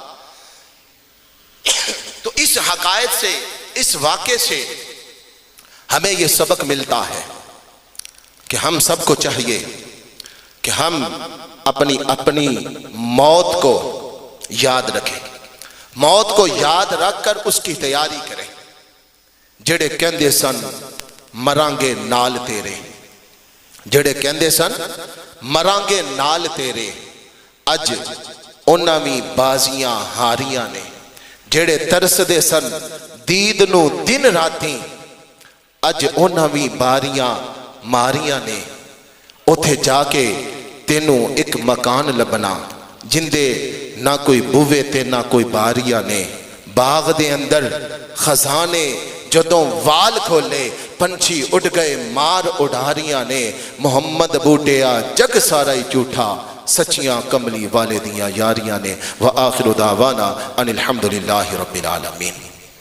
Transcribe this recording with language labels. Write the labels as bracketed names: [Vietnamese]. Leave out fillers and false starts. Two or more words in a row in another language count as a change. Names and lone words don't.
[Urdu] تو اس حقائق سے، اس واقعے سے ہمیں یہ سبق ملتا ہے کہ ہم سب کو چاہیے کہ ہم اپنی موت کو یاد رکھیں، موت کو یاد رکھ کر اس کی تیاری کریں۔ [Punjabi] جڑے کہندے سن مرانگے نال تیرے، جڑے کہندے سن مرانگے نال تیرے، اج انہاں وی بازیاں ہاریاں نے۔ جڑے ترس دے سن دید نو دن راتیں، اج انہاں وی باریاں ماریاں نے۔ اتھے جا کے تینوں ایک مکان لبنا جندے نہ کوئی بوے تے نہ کوئی باریاں نے۔ باغ دے اندر خزانے جدوں وال کھولے، پنچھی اڑ گئے مار اڑاریاں نے۔ محمد بوٹیا جگ سارا ہی جھوٹا، سچیاں کملی والے دیاں یاریاں نے۔ [Arabic] وآخر دعوانا ان الحمدللہ رب العالمین۔